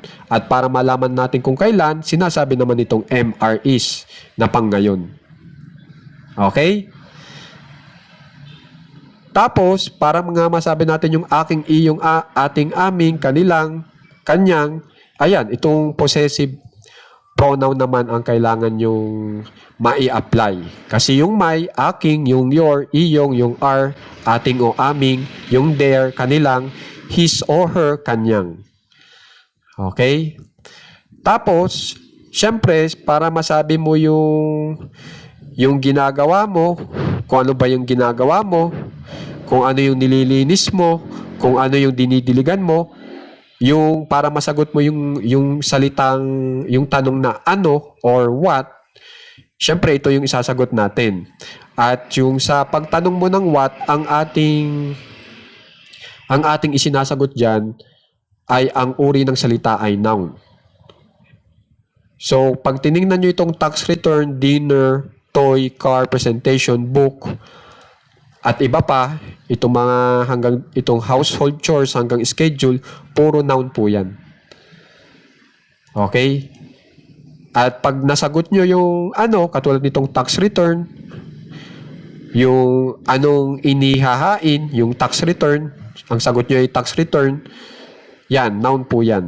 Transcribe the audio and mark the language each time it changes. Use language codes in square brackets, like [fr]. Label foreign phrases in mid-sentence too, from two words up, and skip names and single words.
[tl] At para malaman natin kung kailan, sinasabi naman itong [en] MR is [tl] na pang ngayon. Okay? Tapos, para nga masabi natin yung aking, iyong, ating, aming, kanilang, kanyang, ayan, itong [en] possessive pronoun [tl] naman ang kailangan yung mai-apply. Kasi yung my, aking, yung your, iyong, yung our, ating o aming, yung their, kanilang, [en] his or her, [tl] kanyang. Okay? Tapos, syempre, para masabi mo yung ginagawa mo, kung ano ba yung ginagawa mo, kung ano yung nililinis mo, kung ano yung dinidiligan mo, yung para masagot mo yung salitang, yung tanong na ano or what, syempre ito yung isasagot natin. At yung sa pagtanong mo ng what, ang ating isinasagot dyan ay ang uri ng salita ay noun. So, pag tinignan nyo itong [en] tax return, dinner, toy, car, presentation, book, [tl] at iba pa, itong [en] household chores [tl] hanggang schedule, puro noun po yan. Okay? At pag nasagot nyo yung katulad nitong [en] tax return, [tl] yung anong inihahain, yung [en] tax return, [tl] ang sagot nyo ay [en] tax return, [tl] yan, noun po yan.